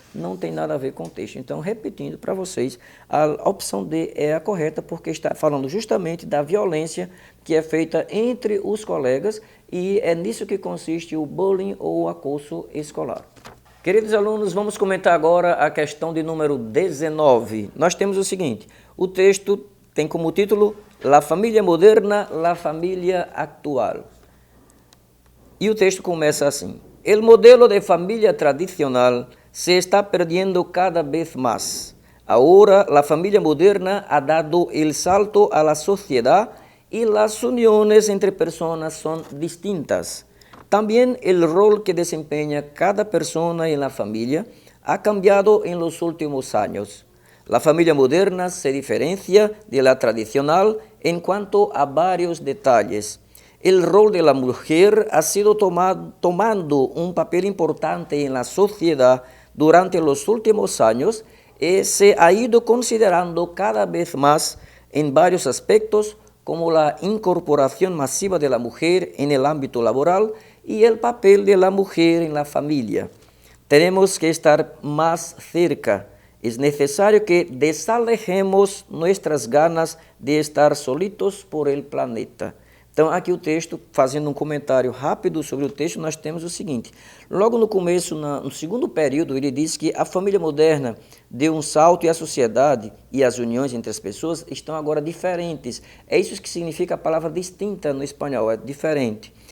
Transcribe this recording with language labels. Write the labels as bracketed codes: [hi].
[pt] Não tem nada a ver com o texto. Então, repetindo para vocês, a opção D é a correta, porque está falando justamente da violência que é feita entre os colegas e é nisso que consiste o bullying ou o acoso escolar. Queridos alunos, vamos comentar agora a questão de número 19. Nós temos o seguinte, o texto tem como título [es] La familia moderna, la familia actual. [pt] E o texto começa assim. [es] El modelo de familia tradicional se está perdiendo cada vez más. Ahora la familia moderna ha dado el salto a la sociedad y las uniones entre personas son distintas. También el rol que desempeña cada persona en la familia ha cambiado en los últimos años. La familia moderna se diferencia de la tradicional en cuanto a varios detalles. El rol de la mujer ha sido tomando un papel importante en la sociedad durante los últimos años y se ha ido considerando cada vez más en varios aspectos como la incorporación masiva de la mujer en el ámbito laboral y el papel de la mujer en la familia. Tenemos que estar más cerca. Es necesario que desalejemos nuestras ganas de estar solitos por el planeta. [pt] Então, aqui o texto, fazendo um comentário rápido sobre o texto, nós temos o seguinte. Logo no começo, no segundo período, ele diz que a família moderna deu um salto e a sociedade e as uniões entre as pessoas estão agora diferentes. É isso que significa a palavra distinta no espanhol, é diferente.